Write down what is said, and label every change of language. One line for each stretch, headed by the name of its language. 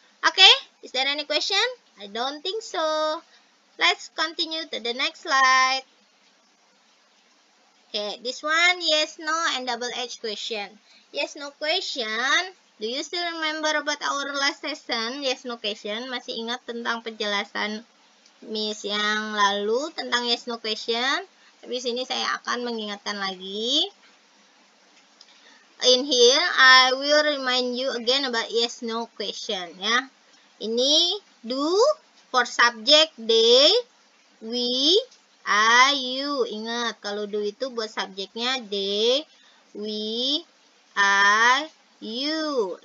English: Okay, is there any question? I don't think so. Let's continue to the next slide. Okay, this one, yes, no, and double H question. Yes, no question. Do you still remember about our last session? Yes, no question.
Indonesian: Masih ingat tentang penjelasan Miss yang lalu tentang yes, no question? Tapi sini saya akan mengingatkan lagi.
English: In here, I will remind you again about yes, no question ya. Ini do for subject they, we, I, you.
Indonesian: Ingat, kalau do itu buat subjeknya they, we, I, you.